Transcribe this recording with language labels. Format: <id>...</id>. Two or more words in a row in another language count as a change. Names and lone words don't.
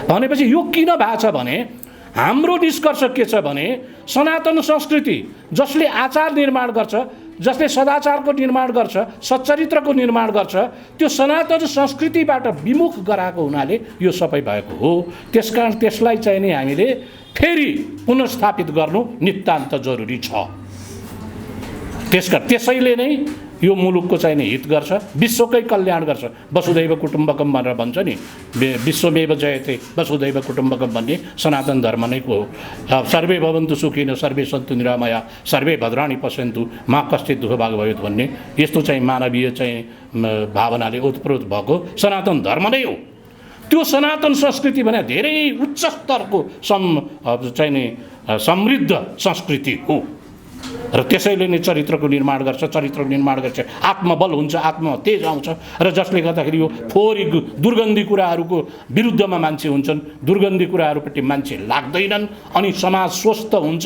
<ne>भनेपछि यो किन भएको छ भने हाम्रो निष्कर्ष के छ भने सनातन संस्कृति जसले आचार निर्माण गर्छ, जसले सदाचारको निर्माण गर्छ, सच्चरित्रको निर्माण गर्छ, त्यो सनातन संस्कृतिबाट विमुख गराएको हुनाले यो सबै भएको हो। त्यसकारण त्यसलाई चाहिँ नि हामीले फेरि पुनर्स्थापित गर्नु नितान्त जरुरी छ। त्यसैले नै यो मुलुकको चाहिँ नि हित गर्छ, विश्वकै कल्याण गर्छ।</ne> <sa>वसुधैव कुटुम्बकम</sa> <ne>भनेर भन्छ नि,</ne> <sa>विश्वमेव जयते वसुधैव कुटुम्बकम</sa> <ne>भन्ने सनातन धर्म नै हो।</ne> <sa>सर्वे भवन्तु सुखिनः सर्वे सन्तु निरामया सर्वे भद्राणि पश्यन्तु मा कश्चित् दुःख भाग भवेत्</sa> <ne>भन्ने यस्तो चाहिँ मानवीय चाहिँ भावनाले ओतप्रोत भएको सनातन धर्म नै हो। त्यो सनातन संस्कृति भने धेरै उच्च स्तरको चाहिँ नि समृद्ध संस्कृति हो र त्यसैले नै चरित्रको निर्माण गर्छ। चरित्रको निर्माण गर्छ, आत्मबल हुन्छ, आत्मतेज आउँछ र जसले गर्दाखेरि यो फोहोरी दुर्गन्धी कुराहरूको विरुद्धमा मान्छे हुन्छन्, दुर्गन्धी कुराहरूपट्टि मान्छे लाग्दैनन् अनि समाज स्वस्थ हुन्छ।</ne>